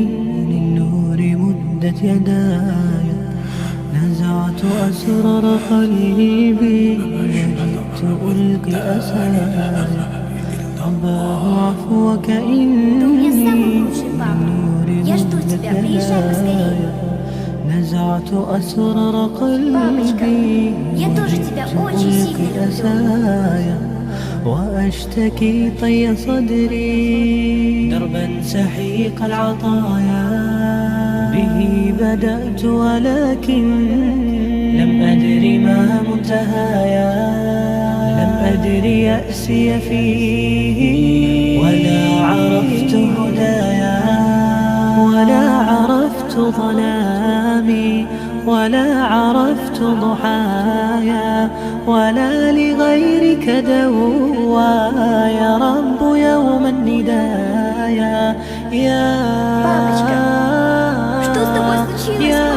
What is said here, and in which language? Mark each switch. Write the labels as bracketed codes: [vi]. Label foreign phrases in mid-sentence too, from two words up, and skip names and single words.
[ar] للنور مدت يداي نزعت أسرار قلبي وجئت ألقي أسايا رباه عفوك [ru] Ты у меня самый [ar] إني [ru] лучший папа. Я жду тебя, приезжай поскорее. [ar] نزعت أسرار [ru] Папочка, [ar] قلبي [ru] я тоже тебя очень сильно люблю. [ar] أسايا وأشتكي طي صدري دربا سحيق العطايا به بدأت ولكن لم أدر ما منتهايا لم أدر يأسي فيه ولا عرفت هدايا ولا عرفت ظلامي ولا عرفت ضحايا ولا لغيرك دوايا رب يوم الندايا يا [ru] Папочка, что с тобой случилось,